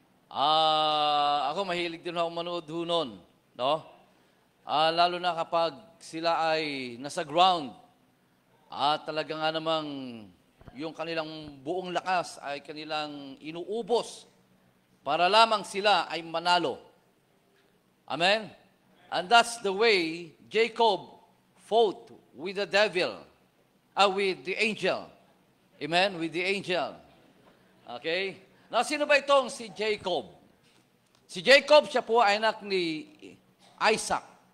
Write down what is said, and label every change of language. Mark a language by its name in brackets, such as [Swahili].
[Filipino] Ako mahilig din ako manood nun. No? Lalo na kapag sila ay nasa ground at talaga nga namang yung kanilang buong lakas ay kanilang inuubos para lamang sila ay manalo. Amen? [English] And that's the way Jacob fought with the devil, with the angel. Amen? With the angel. Okay? [Filipino] Now, sino ba itong si Jacob? Si Jacob, siya po ay anak ni Isaac.